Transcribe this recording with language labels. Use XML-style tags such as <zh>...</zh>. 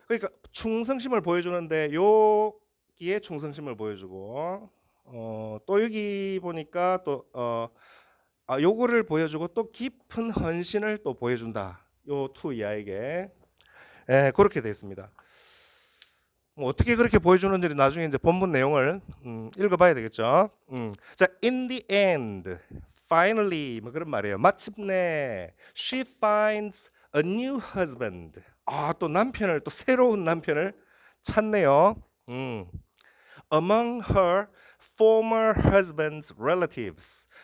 <ko>그러니까 충성심을 보여주는데 여기에 충성심을 보여주고, 또 여기 보니까 또 요거를 보여주고 또 깊은 헌신을 또 보여준다. 요 투 이하에게. 그렇게 되어 있습니다. 뭐 어떻게 그렇게 보여주는지 나중에 이제 본문 내용을 읽어봐야 되겠죠. 자,</ko> <en>in the end, finally</en> <ko>뭐 그런 말이에요. 마침내</ko> <en>she finds a new husband.</en> <ko>또 남편을, 또 새로운 남편을 찾네요.</ko> <en>among her former husband's relatives.</en>